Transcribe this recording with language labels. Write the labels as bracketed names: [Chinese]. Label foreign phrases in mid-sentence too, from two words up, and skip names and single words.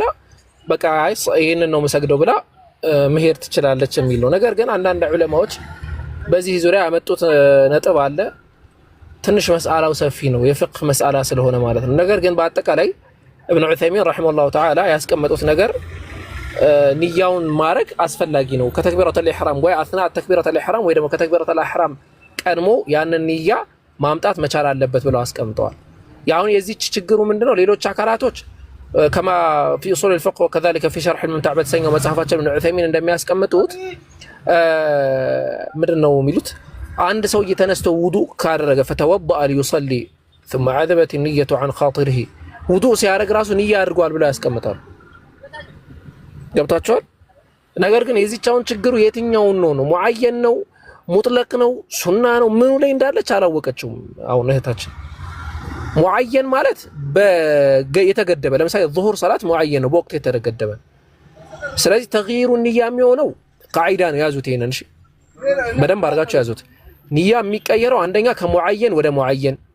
[Amharic] በቃ ይሄንን ነው መሰግደው ብላ መሄድ ትችላለች የሚል ነው። ነገር ግን አንዳንድ ዑለማዎች በዚህ ዙሪያ ያመጡት ነጥብ አለ። ትንሽ መስአላው ሰፊ ነው፣ የፍቅህ መስአላ ስለሆነ ማለት ነው። ነገር ግን በአጠቃላይ ኢብኑ ዑሰይሚን [Arabic] رحمه الله تعالى [Amharic] ያስቀመጡት ነገር ንያውን ማድረግ አስፈላጊ ነው። ከተክቢረቱል ኢህራም ወይ አስና ተክቢረቱል ኢህራም ወይ ደግሞ ከተክቢረቱል ኢህራም ቀድሞ ያንን ንያ ማምጣት መቻል አለበት ብለው አስቀምጠዋል። ያሁን የዚህች ችግሩ ምንድነው? ሌሎች አካላቶች ከማ [Arabic] في اصول الفقه وكذلك في شرح الممتع [Amharic] በተሰኘው መጽሐፋቸው ኢብኑ ዑሰይሚን እንደሚያስቀምጡት ምንድነው የሚሉት አንድ ሰው እየተነስቶ ውዱእ ካደረገ [Arabic] فتوضأ ليصلي ثم عذبت النية عن خاطره [Amharic] ውዱእ ሲያደርግ ራሱ ንያ አድርጓል ብለው ያስቀምጣሉ። ገብታችኋል? ነገር ግን የዚህኛውን ችግሩ የትኛውን ነው ሙአየን ነው ሙጥለቅ ነው ሱና ነው ምኑ ላይ እንዳለች አላወቀችውም። አሁን እህታችን ሙአየን ማለት የተገደበ ለምሳሌ ዙሁር ሰላት ሙአየን ነው በወቅት የተገደበ። ስለዚህ [Arabic] تغيير النية [Amharic] የሚሆነው ቃዒዳ ነው። ያዙት ይሄንን እሺ፣ በደንብ አድርጋችሁ ያዙት። ንያ የሚቀየረው አንደኛ ከሙአየን ወደ ሙአየን